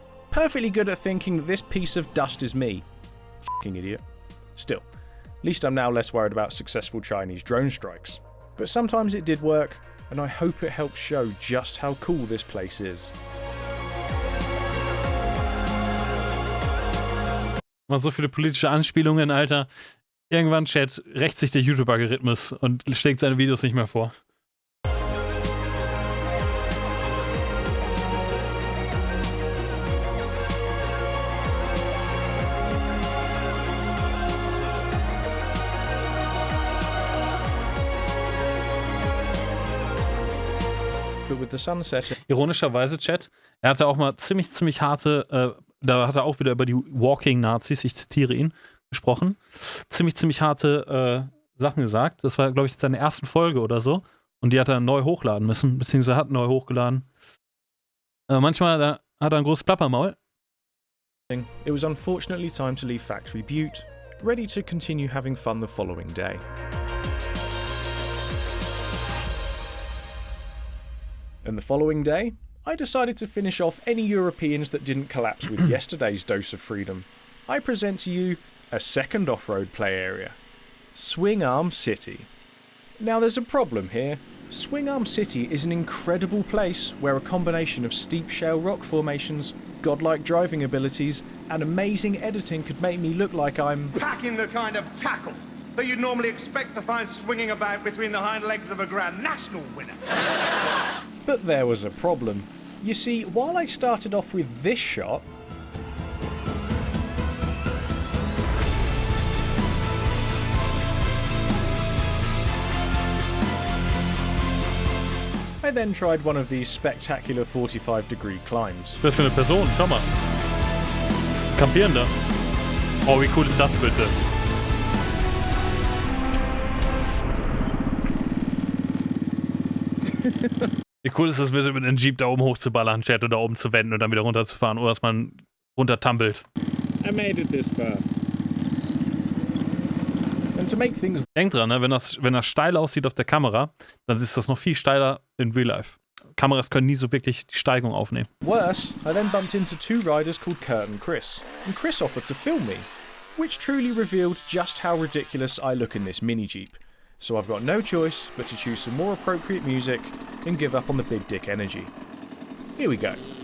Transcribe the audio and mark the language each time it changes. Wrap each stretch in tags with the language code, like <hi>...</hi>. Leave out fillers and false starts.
<en>Perfectly good at thinking that this piece of dust is me. F***ing idiot. Still, at least I'm now less worried about successful Chinese drone strikes. But sometimes it did work, and I hope it helps show just how cool this place is.</en> <de>Mal so viele politische Anspielungen, Alter. Irgendwann, Chat, rächt sich der YouTube-Algorithmus und schlägt seine Videos nicht mehr vor.</de> <en>But with the sun setting,</en> <de>Ironischerweise, Chat, er hatte auch mal ziemlich harte, da hat er auch wieder über die Walking-Nazis, ich zitiere ihn, gesprochen. Ziemlich harte Sachen gesagt. Das war, glaube ich, seine ersten Folge oder so. Und die hat er neu hochladen müssen, beziehungsweise hat neu hochgeladen. Manchmal da hat er ein großes Plappermaul.</de> <en>it was unfortunately time to leave Factory Butte, ready to continue having fun the following day. And the following day, I decided to finish off any Europeans that didn't collapse with yesterday's dose of freedom. I present to you a second off-road play area, Swing Arm City. Now there's a problem here. Swing Arm City is an incredible place where a combination of steep shale rock formations, godlike driving abilities, and amazing editing could make me look like I'm packing the kind of tackle that you'd normally expect to find swinging about between the hind legs of a Grand National winner. But there was a problem. You see, while I started off with this shot, I then tried one of these spectacular 45-degree climbs.</en> <de>Das ist eine Person, schau mal. Kampierender. Oh, wie cool ist das bitte? Wie cool ist das bitte, mit einem Jeep da oben hochzuballern, Chat, oder oben zu wenden und dann wieder runterzufahren, oder dass man runtertumbelt.</de> <en>I made it this far. And to make things</en> <de>Denk dran, ne? Wenn das steil aussieht auf der Kamera, dann ist das noch viel steiler in Real Life. Kameras können nie so wirklich die Steigung aufnehmen.</de> <en>worse, I then bumped into 2 riders called Kurt and Chris offered to film me, which truly revealed just how ridiculous I look in this Minijeep. So I've got no choice but to choose some more appropriate music and give up on the big dick energy. Here we go.</en>